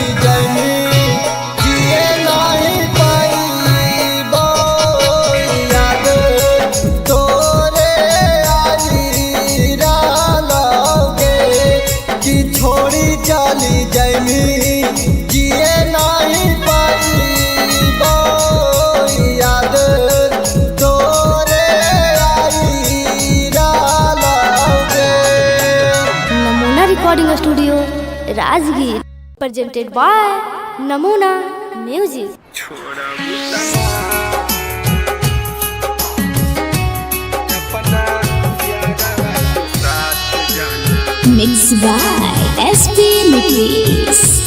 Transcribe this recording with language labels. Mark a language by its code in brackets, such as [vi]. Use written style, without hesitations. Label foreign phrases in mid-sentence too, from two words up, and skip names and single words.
[mag] जाइमी जिए नहीं पाई बो याद तोरे आई डालोगे कि छोड़ी चली जाइमी जिए नहीं पाई बो याद तोरे आई डालोगे [en] Namuna recording studio Rajgir presented by Namuna music. Mixed by SP Mitris.